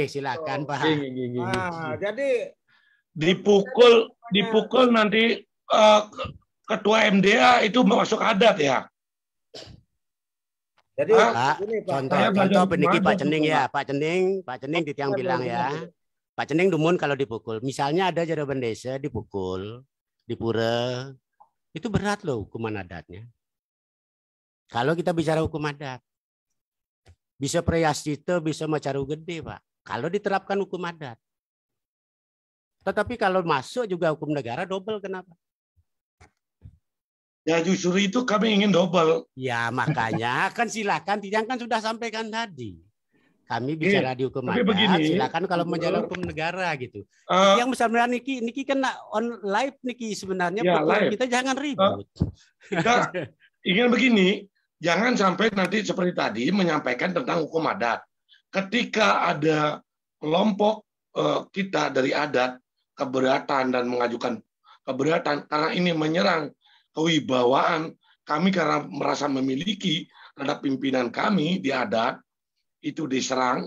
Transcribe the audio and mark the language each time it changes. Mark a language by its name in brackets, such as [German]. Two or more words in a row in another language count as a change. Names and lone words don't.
[Indonesian] Silakan, Pak. Jadi dipukul nanti ketua MDA itu masuk adat ya. Jadi contoh peniki Pak Cening ya, Pak Cening Titiang bilang ya. Pak Cening dumun kalau dipukul. Misalnya ada jaraban desa dipukul, di pura, itu berat loh hukuman adatnya. Kalau kita bicara hukum adat, bisa priyascita, bisa macaru gede, Pak. Kalau diterapkan hukum adat. Tetapi kalau masuk juga hukum negara double, kenapa? Ya justru itu kami ingin double. Ya makanya kan silakan, Titiang kan sudah sampaikan tadi. Kami bicara di hukum adat, silakan kalau menjalankan hukum negara gitu. Yang sebenarnya Niki kan [English] on live [Indonesian] Niki sebenarnya ya, kita jangan ribut. Kita ingin begini, jangan sampai nanti seperti tadi menyampaikan tentang hukum adat. Ketika ada kelompok kita dari adat keberatan dan mengajukan keberatan karena ini menyerang kewibawaan kami karena merasa memiliki terhadap pimpinan kami di adat itu diserang.